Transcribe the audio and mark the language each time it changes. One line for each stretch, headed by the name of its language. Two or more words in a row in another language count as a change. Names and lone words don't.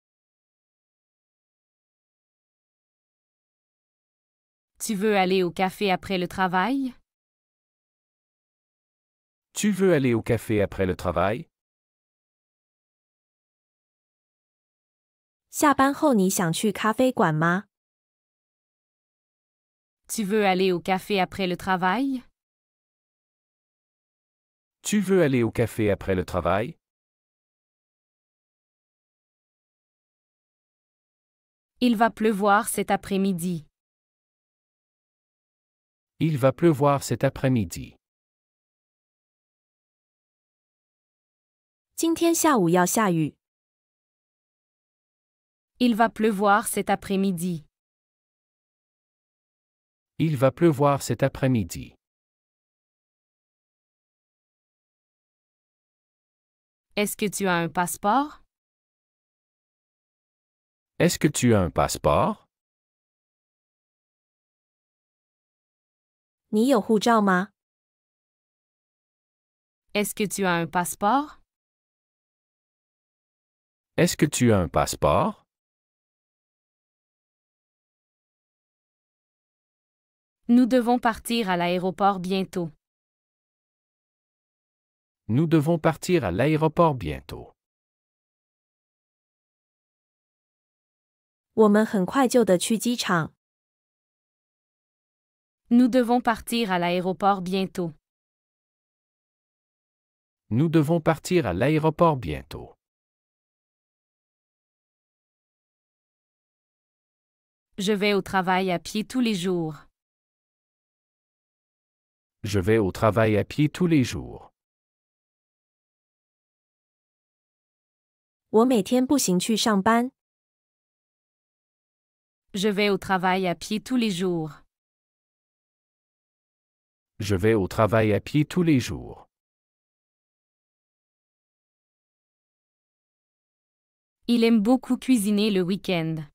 French: Tu veux aller au café après le travail? Tu veux aller au café après le travail?
Chinese: 下班后你想去咖啡馆吗？
French: Tu veux aller au café après le travail? Tu veux aller au café après le travail? Il va pleuvoir cet après-midi. Il va pleuvoir cet après-midi.
Chinese: 今天下午要下雨。
French: Il va pleuvoir cet après-midi. Il va pleuvoir cet après-midi. Est-ce que tu as un passeport? Est-ce que tu as un passeport?
Chinese: 你有护照吗？
French: Est-ce que tu as un passeport? Est-ce que tu as un passeport? Nous devons partir à l'aéroport bientôt. Nous devons partir à l'aéroport bientôt.
Chinese: 我们很快就得去机场。
French: Nous devons partir à l'aéroport bientôt. Nous devons partir à l'aéroport bientôt. Je vais au travail à pied tous les jours. Je vais au travail à pied tous les jours.
Chinese: 我每天步行去上班。
French: Je vais au travail à pied tous les jours. Je vais au travail à pied tous les jours. Il aime beaucoup cuisiner le week-end.